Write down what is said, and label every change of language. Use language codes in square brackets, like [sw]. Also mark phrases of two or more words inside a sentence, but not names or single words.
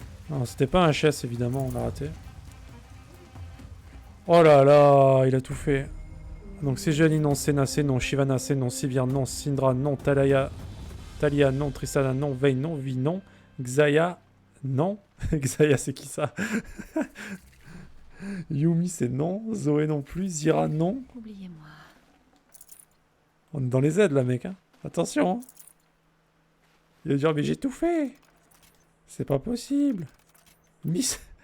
[fr] Non, c'était pas un HS, évidemment, on l'a raté. Oh là là, il a tout fait. Donc Sejali non, Senase non, Shivanase non, Sivir non, Syndra non, Talia non, Tristana non, Vayne non, Vi non, Xayah non. Xayah c'est qui ça? Yumi c'est non, Zoé non plus, Zira non. Oubliez-moi. On est dans les aides là mec, hein. Attention. Hein. Il va dire mais j'ai tout fait. C'est pas possible. Miss...